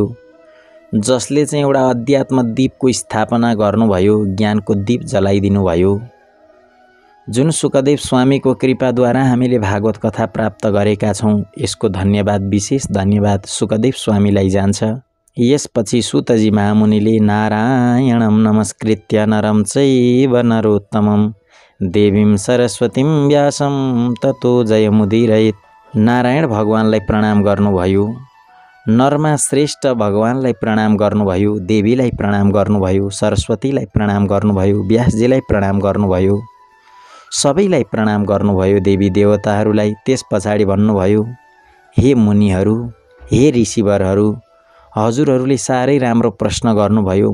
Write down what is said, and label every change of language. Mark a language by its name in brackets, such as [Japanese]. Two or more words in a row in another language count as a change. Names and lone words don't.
[Nepali] जसले चाहिँ एउटा अध्यात्म दीपको स्थापना गर्नुभयो, ज्ञानको दीप जलाइदिनु भयो। जुन सुखदेव स्वामीको कृपाद्वारा हामीले भागवत कथा प्राप्त गरेका छौँ, यसको धन्यवाद, विशेष धन्यवाद सुखदेव स्वामीलाई जान्छ। यसपछि सुतजी महामुनिले [Sanskrit] नारायणं नमस्कृत्य नरं चैव नरोत्तमं देवीं सरस्वतीं व्यासं ततो जयमुदीरयेत्। [Nepali] नारायण भगवानलाई प्रणाम गर्नुभयो, नरमा श्रेष्ठ भगवानलाई प्रणाम गर्नुभयो, देवीलाई प्रणाम गर्नुभयो, सरस्वतीलाई प्रणाम गर्नुभयो, व्यासजीलाई प्रणाम गर्नुभयो, सबैलाई प्रणाम गर्नुभयो, देवी देवताहरूलाई। त्यस पछाडि भन्नुभयो हे मुनिहरू, हे ऋषिवरहरू, हजुरहरूले साह्रै राम्रो प्रश्न गर्नुभयो।